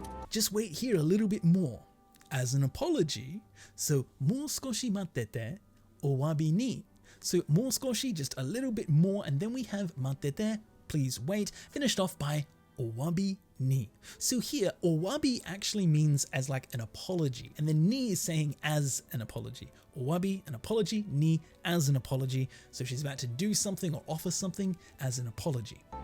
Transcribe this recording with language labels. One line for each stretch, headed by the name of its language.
English: Just wait here a little bit more. As an apology, so
Japanese: もう少し待ってて、お詫びに.
English: So もう少し, just a little bit more, and then we have 待ってて, please wait, finished off by お詫びに. So here, お詫び actually means as like an apology, and then ni is saying as an apology. お詫び, an apology, ni, as an apology. So she's about to do something or offer something as an apology.